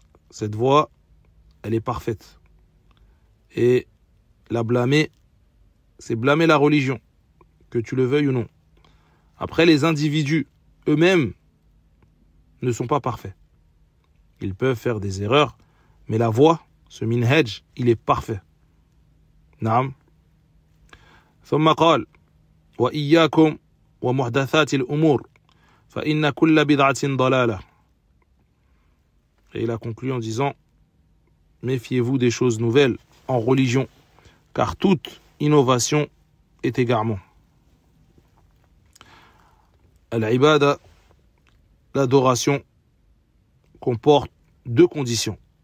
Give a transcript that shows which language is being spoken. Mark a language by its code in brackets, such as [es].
[fr] Cette voie, elle est parfaite. Et la blâmer, c'est blâmer la religion, que tu le veuilles ou non. Après, les individus eux-mêmes ne sont pas parfaits. Ils peuvent faire des erreurs, mais la voie, ce minhaj, il est parfait. Naam. [ar] ثم قال وإياكم ومحدثات الأمور فإن كل بدعة ضلالة. [fr] Et il a conclu en disant, méfiez-vous des choses nouvelles en religion, car toute innovation est égarement. Al-ibada, l'adoration, comporte deux conditions.